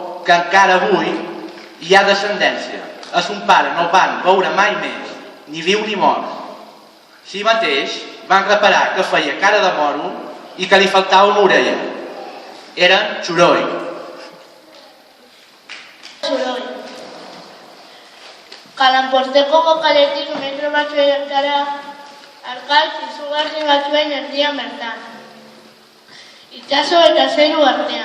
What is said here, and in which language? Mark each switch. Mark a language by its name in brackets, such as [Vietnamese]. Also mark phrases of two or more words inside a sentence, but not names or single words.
[Catalan] que encara avui hi ha descendència. A son pare no el van veure mai més, ni viu ni mort. Així mateix van reparar que feia cara de moro i que li faltava una orella. Era Xuroi. [Basque] Kalanporteko bokaletik metro batzuetara arkaitz izugarri batzuen erdian bertan. Itsaso eta zeru artean.